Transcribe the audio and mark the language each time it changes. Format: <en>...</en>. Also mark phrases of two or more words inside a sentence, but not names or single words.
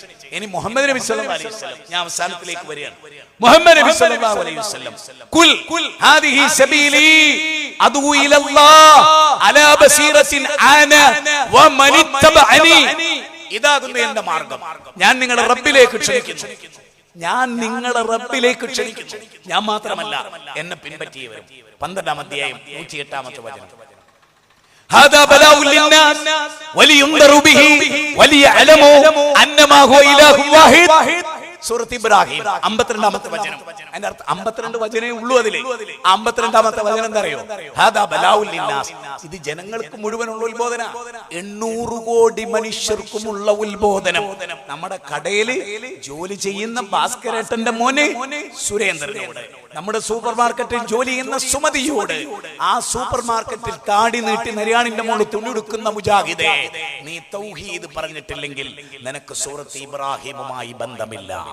<ml>ഇനി മുഹമ്മദ് നബി</ml> <ar>صلى الله عليه وسلم,</ar> <ml>ഞാൻ അവസാനത്തിലേക്ക് വരികയാണ്. മുഹമ്മദ് നബി</ml> <ar>صلى الله عليه وسلم قل هذه سبيلي أدعو إلى الله على بصيرة أنا ومن اتبعني,</ar> <ml>ഇതാകുന്നു എന്റെ മാർഗ്ഗം, ഞാൻ നിങ്ങളെ റബ്ബിലേക്ക് ക്ഷണിക്കുന്നു, ഞാൻ നിങ്ങളെ റബ്ബിലേക്ക് ക്ഷണിക്കുന്നു, ഞാൻ മാത്രമല്ല എന്നെ പിൻപറ്റിയവരും. 12-ാം അധ്യായം 108-ാമത്തെ വചനം.</ml> <ar>هذا بلاء للناس ولينذروا به وليعلموا انما هو اله واحد.</ar> <ml>സൂറത്ത് ഇബ്രാഹിം 52-ാമത്തെ വചനം. അതിന്റെ അർത്ഥം 52 വചനേ ഉള്ളൂ അതിലെ. 52-ാമത്തെ വചനം എന്താ അറിയോ?</ml> <ar>هذا بلاغ للناس,</ar> <ml>ഇത് ജനങ്ങൾക്ക് മുഴുവനുള്ള ഉത്ബോധന, 800 കോടി മനുഷ്യർക്കുമുള്ള ഉത്ബോധനം. നമ്മുടെ കടയിൽ ജോലി ചെയ്യുന്ന ഭാസ്കരേട്ടന്റെ മോനെ സുരേന്ദ്രനോട്, നമ്മുടെ സൂപ്പർ മാർക്കറ്റിൽ ജോലി ചെയ്യുന്ന സുമതിയോട്, ആ സൂപ്പർ മാർക്കറ്റിൽ താടി നീട്ടി നരിയാണിന്റെ മുകളിൽ തുണിയെടുക്കുന്ന മുജാഹിദേ, നീ തൗഹീദ് പറഞ്ഞിട്ടില്ലെങ്കിൽ നിനക്ക് സൂറത്ത് ഇബ്രാഹിമുമായി ബന്ധമില്ല.</ml>